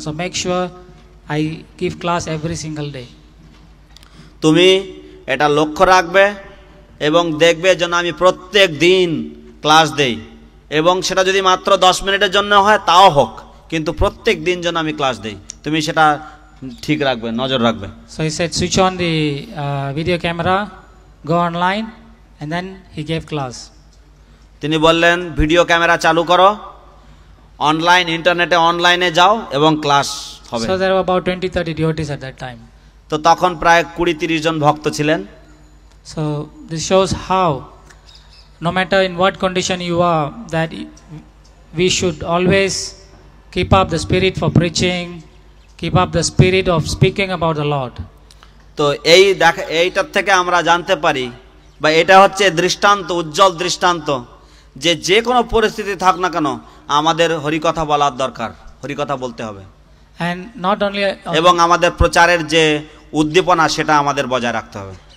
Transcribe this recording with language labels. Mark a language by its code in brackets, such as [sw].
[en] So make sure I give class every single day. [bn] তুমি এটা লক্ষ্য রাখবে এবং দেখবে যেন আমি প্রত্যেক দিন ক্লাস দেই, এবং সেটা যদি মাত্র 10 মিনিটের জন্য হয় তাও হোক, কিন্তু প্রত্যেক দিন যেন আমি ক্লাস দেই। তুমি সেটা ঠিক রাখবে, নজর রাখবে। [en] So he said, switch on the video camera, go online, and then he gave class. [bn] তিনি বললেন ভিডিও ক্যামেরা চালু করো, অনলাইন ইন্টারনেটে অনলাইনে যাও এবং ক্লাস হবে। [en] So there were about 20-30 devotees at that time. [bn] তো তখন প্রায় 20-30 জন ভক্ত ছিলেন। [en] So this shows how, no matter in what condition you are, that we should always keep up the spirit for preaching, keep up the spirit of speaking about the Lord. [bn] তো এইটার থেকে আমরা জানতে পারি, বা এটা হচ্ছে দৃষ্টান্ত, উজ্জ্বল দৃষ্টান্ত, যে যে কোনো পরিস্থিতি থাক না কেন আমাদের হরিকথা বলার দরকার, হরিকথা বলতে হবে। [en] And not only [bn] এবং আমাদের প্রচারের যে উদ্দীপনা সেটা আমাদের বজায় রাখতে হবে।